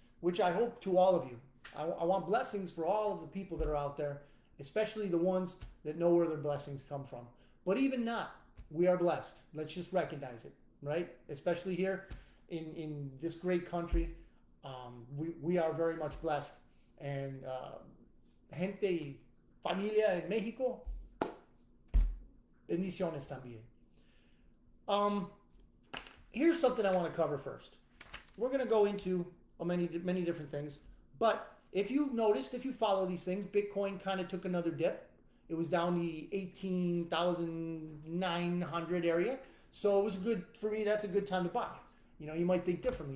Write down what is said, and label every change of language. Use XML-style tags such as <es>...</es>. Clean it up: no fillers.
<en>Which I hope to all of you. I want blessings for all of the people that are out there, especially the ones that know where their blessings come from. But even not, we are blessed. Let's just recognize it, right? Especially here in this great country, we are very much blessed.</en> <es>And gente, familia en México, bendiciones también.</es> <en>Here's something I want to cover first. We're going to go into many different things, but if you noticed, if you follow these things, Bitcoin kind of took another dip. It was down the 18,900 area, so it was good for me. That's a good time to buy. You might think differently.</en>